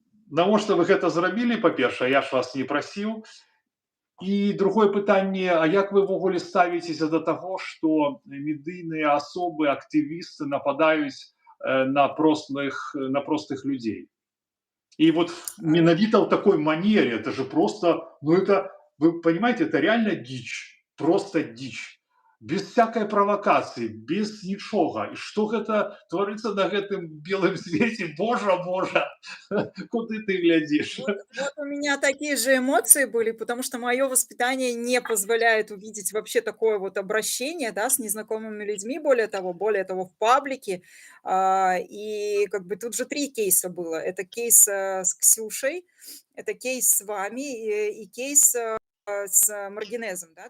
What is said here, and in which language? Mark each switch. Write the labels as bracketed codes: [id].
[be] Навошта вы гэта зрабілі, па-першае, я ж вас не прасіў. І другое пытанне, а як вы ўвогуле ставіцеся да таго, што медыйныя асобы, актывісты нападаюць на простых людзей? [ru] И вот менавіта в такой манере, это же просто, ну это, вы понимаете, это реально дичь, просто дичь. Без всякой провокации, [be] без нічога. І што гэта творыцца на гэтым белым свеце? Божа, Божа, куды ты глядзіш? [ru] Вот у меня такие же эмоции были, потому что мое воспитание не позволяет увидеть вообще такое вот обращение, да, с незнакомыми людьми, более того, в паблике. И как бы тут же 3 кейса было. Это кейс, с Ксюшей, это кейс с вами и кейс, с маргинезом, да.